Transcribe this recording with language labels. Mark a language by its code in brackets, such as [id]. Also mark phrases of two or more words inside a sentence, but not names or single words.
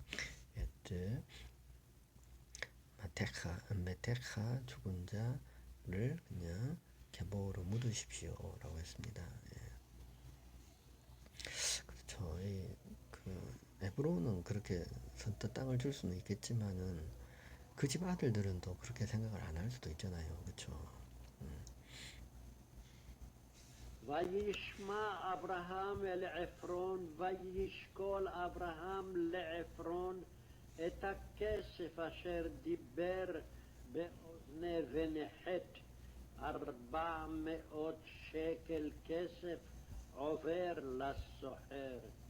[he] את מתך [ko] 죽은 자 그냥 계보로 묻으십시오라고 했습니다. 예. 그렇죠. 그 에브론은 그렇게 선뜻 땅을 줄 수는 있겠지만은 그 집 아들들은 또 그렇게 생각을 안 할 수도 있잖아요. 그렇죠. [he] וישמע אברהם אל עפרון, וישקול אברהם לעפרון את הכסף אשר דיבר באוזני ונחת 400 שקל כסף עובר לסוחר.